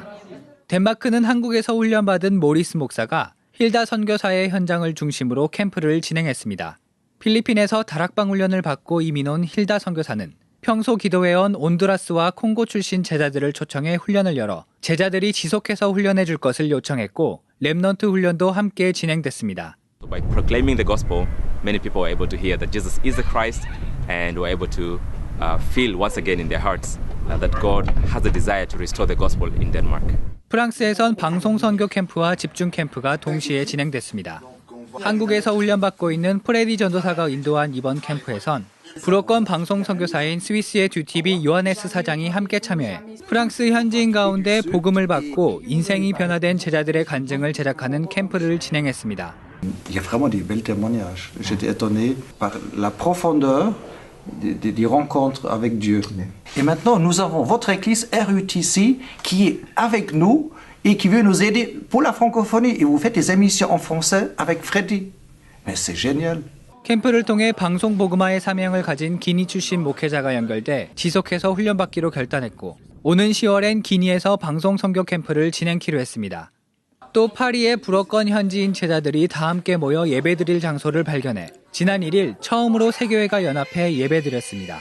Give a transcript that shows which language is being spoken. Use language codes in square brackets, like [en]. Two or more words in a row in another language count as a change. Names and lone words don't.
[ko] 덴마크는 한국에서 훈련받은 모리스 목사가 힐다 선교사의 현장을 중심으로 캠프를 진행했습니다. 필리핀에서 다락방 훈련을 받고 이민 온 힐다 선교사는 평소 기도해온 온두라스와 콩고 출신 제자들을 초청해 훈련을 열어 제자들이 지속해서 훈련해 줄 것을 요청했고 랩넌트 훈련도 함께 진행됐습니다. [en] By proclaiming the gospel, many people were able to hear that Jesus is the Christ and were able to feel once again in their hearts that God has a desire to restore the gospel in Denmark. [ko] 프랑스에선 방송 선교 캠프와 집중 캠프가 동시에 진행됐습니다. 한국에서 훈련받고 있는 프레디 전도사가 인도한 이번 캠프에선 불어권 방송 선교사인 스위스의 듀티비 요하네스 사장이 함께 참여해 프랑스 현지인 가운데 복음을 받고 인생이 변화된 제자들의 간증을 제작하는 캠프를 진행했습니다. [fr] Il y a vraiment des belles témoignages. J'étais étonné par la profondeur des rencontres avec Dieu. Et maintenant, nous avons votre église RUTC qui est avec nous et qui veut nous aider pour la francophonie. Et vous faites des émissions en français avec Freddy. Mais c'est génial. [ko] 캠프를 통해 방송 복음화의 사명을 가진 기니 출신 목회자가 연결돼 지속해서 훈련받기로 결단했고 오는 10월엔 기니에서 방송 선교 캠프를 진행키로 했습니다. 또 파리의 불어권 현지인 제자들이 다 함께 모여 예배드릴 장소를 발견해 지난 1일 처음으로 세 교회가 연합해 예배드렸습니다.